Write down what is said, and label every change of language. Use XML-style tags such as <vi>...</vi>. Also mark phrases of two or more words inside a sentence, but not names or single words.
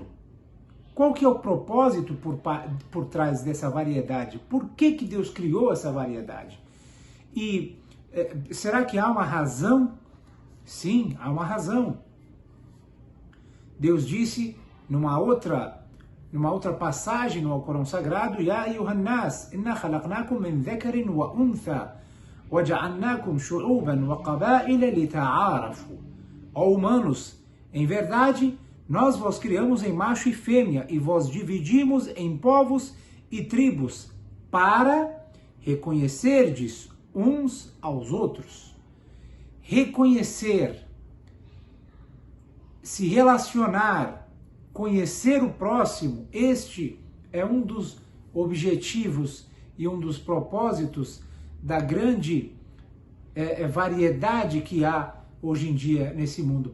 <pt>Qual que é o propósito por trás dessa variedade? Por que Deus criou essa variedade? E será que há uma razão? Sim, há uma razão. Deus disse numa outra passagem no Alcorão Sagrado:</pt> <ar>يا أيها الناس إنا خلقناكم من ذكر وأنثى وجعلناكم شعوبا وقبائل لتعارفوا.</ar> <pt>Ó humanos, em verdade, nós vos criamos em macho e fêmea e vos dividimos em povos e tribos para reconhecerdes uns aos outros. Reconhecer, se relacionar, conhecer o próximo, este é um dos objetivos e um dos propósitos da grande variedade que há hoje em dia nesse mundo.</pt>